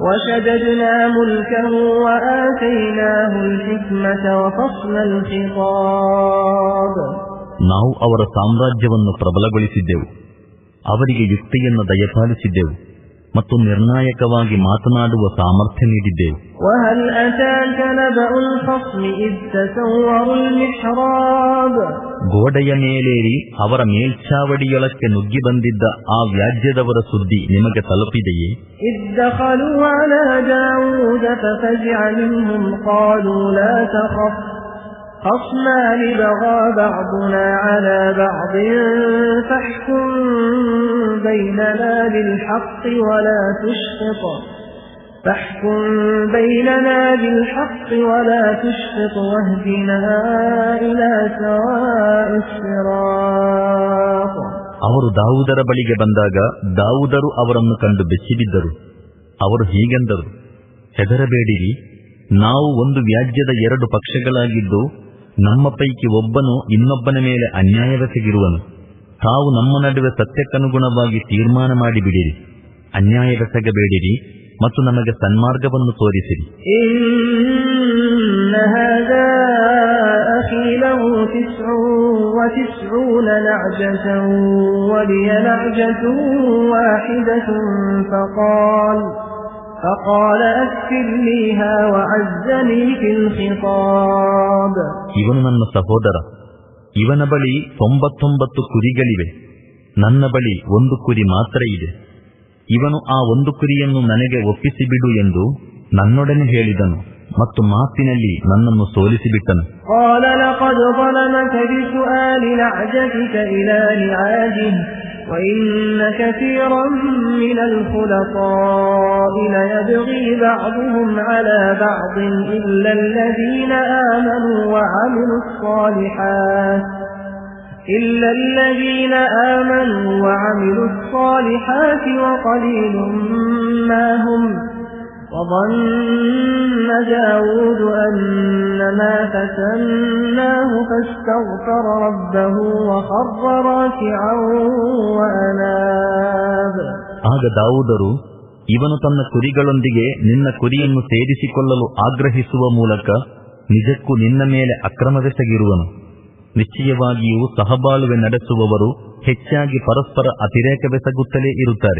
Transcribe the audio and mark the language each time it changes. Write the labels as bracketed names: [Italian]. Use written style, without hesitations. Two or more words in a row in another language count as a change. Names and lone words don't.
[Kannada] ನಾವು ಅವರ ಸಾಮ್ರಾಜ್ಯವನ್ನು ಪ್ರಬಲಗೊಳಿಸಿದ್ದೆವು, ಅವರಿಗೆ ಯುಕ್ತಿಯನ್ನು ದಯಪಾಲಿಸಿದ್ದೆವು ಮತ್ತು ನಿರ್ಣಾಯಕವಾಗಿ ಮಾತನಾಡುವ ಸಾಮರ್ಥ್ಯ ನೀಡಿದ್ದೆವು. ಗೋಡೆಯ ಮೇಲೇರಿ ಅವರ ಮೇಲ್ಛಾವಡಿಯೊಳಕ್ಕೆ ನುಗ್ಗಿ ಬಂದಿದ್ದ ಆ ವ್ಯಾಜ್ಯದವರ ಸುದ್ದಿ ನಿಮಗೆ ತಲುಪಿದೆಯೇ? [Arabic] خصمان بغى بعضنا على بعض فاحكم بيننا بالحق ولا تشطط واهدنا إلى سواء الصراط. [Kannada] ಅವರು ದಾವೂದರ ಬಳಿಗೆ ಬಂದಾಗ ದಾವೂದರು ಅವರನ್ನು ಕಂಡು ಬೆಚ್ಚಿಬಿದ್ದರು. ಅವರು ಹೀಗೆಂದರು, ಹೆದರಬೇಡಿರಿ, ನಾವು ಒಂದು ವ್ಯಾಜ್ಯದ ಎರಡು ಪಕ್ಷಗಳಾಗಿದ್ದು ನಮ್ಮ ಪೈಕಿ ಒಬ್ಬನು ಇನ್ನೊಬ್ಬನ ಮೇಲೆ ಅನ್ಯಾಯವೆಸಗಿರುವನು. ತಾವು ನಮ್ಮ ನಡುವೆ ಸತ್ಯಕ್ಕನುಗುಣವಾಗಿ ತೀರ್ಮಾನ ಮಾಡಿಬಿಡಿರಿ, ಅನ್ಯಾಯವೆಸಗಬೇಡಿರಿ ಮತ್ತು ನಮಗೆ ಸನ್ಮಾರ್ಗವನ್ನು ತೋರಿಸಿರಿ. [Arabic] فقال أكفرنيها وعزني في الخطاب. [Kannada] ಇವನು ನನ್ನ ಸಹೋದರ, ಇವನ ಬಳಿ 99 ಕುರಿಗಳಿವೆ, ನನ್ನ ಬಳಿ ಒಂದು ಕುರಿ ಮಾತ್ರ ಇದೆ. ಇವನು ಆ ಒಂದು ಕುರಿಯನ್ನು ನನಗೆ ಒಪ್ಪಿಸಿಬಿಡು ಎಂದು ನನ್ನೊಡನೆ ಹೇಳಿದನು ಮತ್ತು ಮಾತಿನಲ್ಲಿ ನನ್ನನ್ನು ಸೋಲಿಸಿಬಿಟ್ಟನು. [Arabic] قال لقد ظلمك بسؤال نعجتك إلى نعاجه وإن كثيرا من الخلطاء ليبغي بعضهم على بعض إلا الذين آمنوا وعملوا الصالحات وقليل ما هم. وظن داود أنما فتناه فاستغفر ربه وخر راكعا وأناب. [Kannada] ಆಗ ದಾವೂದರು, ಇವನು ತನ್ನ ಕುರಿಗಳೊಂದಿಗೆ ನಿನ್ನ ಕುರಿಯನ್ನು ಸೇರಿಸಿಕೊಳ್ಳಲು ಆಗ್ರಹಿಸುವ ಮೂಲಕ ನಿಜಕ್ಕೂ ನಿನ್ನ ಮೇಲೆ ಅಕ್ರಮವೆಸಗಿರುವನು. ನಿಶ್ಚಯವಾಗಿಯೂ ಸಹಬಾಳುವೆ ನಡೆಸುವವರು ಹೆಚ್ಚಾಗಿ ಪರಸ್ಪರ ಅತಿರೇಕವೆಸಗುತ್ತಲೇ ಇರುತ್ತಾರೆ.